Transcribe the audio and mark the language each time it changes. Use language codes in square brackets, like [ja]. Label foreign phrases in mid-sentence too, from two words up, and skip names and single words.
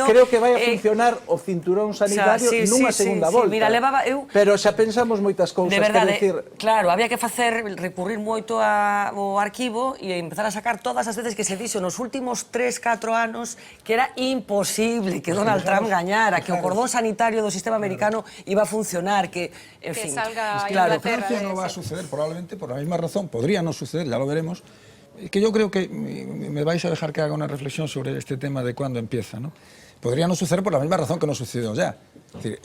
[gl] Creo que vai a funcionar o cinturón sanitario nunha segunda volta. Mira, levaba eu. Pero xa pensamos moitas cousas, de verdade, claro, había que recurrir moito ao arquivo e empezar a sacar todas as veces que se dixo nos últimos 3-4 anos que era imposible que Donald Trump gañara, que o cordón sanitario do sistema americano iba a funcionar, que, en fin, [es] claro, Francia no va a suceder probablemente por la misma razón, podría no suceder, ya lo veremos. Que yo creo que me vais a dejar que haga una reflexión sobre este tema de cuándo empieza, ¿no? Podría no suceder por la misma razón que no sucedió ya. Es decir,